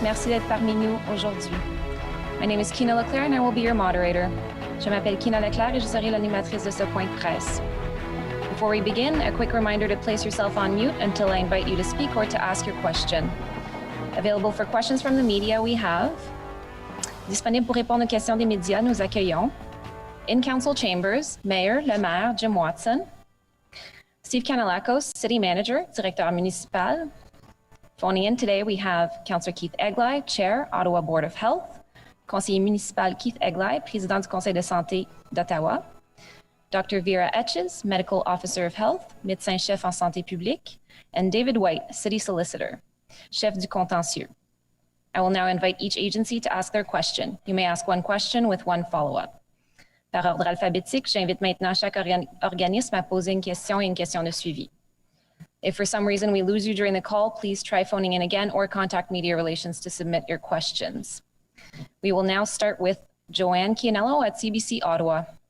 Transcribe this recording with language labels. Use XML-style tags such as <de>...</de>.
<fr>Merci d'être parmi nous aujourd'hui.</fr> <en>My name is Kina Leclerc and I will be your moderator.</en> <fr>Je m'appelle Kina Leclerc et je serai l'animatrice de ce point de presse.</fr> <en>Before we begin, a quick reminder to place yourself on mute until I invite you to speak or to ask your question. Available for questions from the media, we have</en> <fr>disponible pour répondre aux questions des médias, nous accueillons</fr> <en>in council chambers, Mayor,</en> <fr>le maire,</fr> <en>Jim Watson, Steve Kanalakos, City Manager,</en> <fr>Directeur Municipal.</fr> <en>Phoning in today, we have Councillor Keith Egli, Chair, Ottawa Board of Health,</en> <fr>Conseiller municipal Keith Egli, Président du Conseil de santé d'Ottawa,</fr> <en>Dr. Vera Etches, Medical Officer of Health,</en> <fr>Médecin-chef en santé publique,</fr> <en>and David White, City Solicitor,</en> <fr>Chef du contentieux.</fr> <en>I will now invite each agency to ask their question. You may ask one question with one follow-up.</en> <fr>Par ordre alphabétique, j'invite maintenant chaque organisme à poser une question et une question de suivi.</fr> <en>If for some reason we lose you during the call, please try phoning in again or contact Media Relations to submit your questions. We will now start with Joanne Chianello at CBC Ottawa.</en>